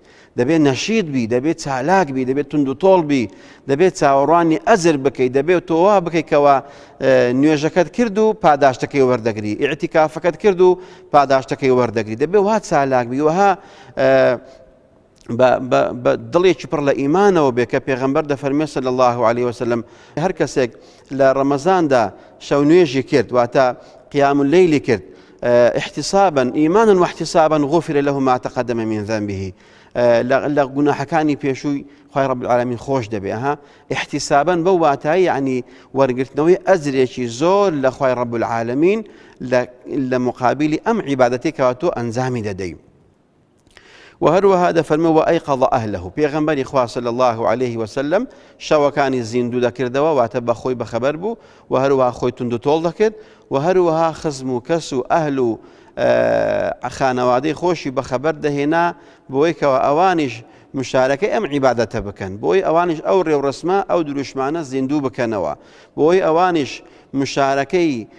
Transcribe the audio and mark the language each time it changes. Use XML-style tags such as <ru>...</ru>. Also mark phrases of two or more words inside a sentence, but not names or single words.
<ckb>دەبێت نەشید بی، دەبێت چالاک بی، دەبێت تند و تۆڵ بی، دەبێت چاوەڕوانی ئەجر بکەیت، دەبێت تۆوا بکەیتکەوە نوێژەکەت کرد و پاداشتەکەی وەردەگری، ئیعتیکافەکەت کرد و پاداشتەکەی وەردەگری، دەبێت وا چالاک بی وها بە دڵێکی پڕ لە ئیمانەوە بێ کە پێغەمبەر دەفەرمێ</ckb> <ar>صلی الله عليه وسلم</ar> <ckb>هەر کەسێک لە ڕەمەزاندا شەو نوێژی کرد واتە</ckb> <ar>قیام اللەیلی</ar> <ckb>کرد</ckb> <ar>احتسابا ئیمانا واحتسابا غفر له ما تقدم من ذنبه،</ar> <ckb>لە گوناحەکانی پێشووی خوای</ckb> <ar>رب العالمین</ar> <ckb>خۆش دەبێ احتسابا بەو واتایی یعنی وەرگرتنەوەی ئەجرێکی زۆر لە خوای</ckb> <ar>رب العالمین</ar> <ckb>لە مقابلی ئەم عیبادەتێک کەوا تۆ ئەنجامی دەدەی. وهروها دەفەرمێ</ckb> <ar>وەئەیقەضە ئەهلەه،</ar> <ckb>پێغەمبەری خوا</ckb> <ar>صلی الله عليه وسلم</ar> <ckb>شەوەکانی زیندوو دەکردەوە واتە بە خۆی بەخەبەر بوو و هەروەها خۆی توند و تۆڵ دەکرد و هەروەها خزم و کەس و ئەهل و خانەوادەی خۆشی بەخەبەر دەهێنا بۆی کەوە ئەوانیش مشارەکەی ئەم عیبادەتە بکەن، بۆی ئەوانیش ئەو ڕێوڕسمە ئەو دروشمانە زیندوو بکەنەوە، بۆی ئەوانیش مشارەکەی</ckb>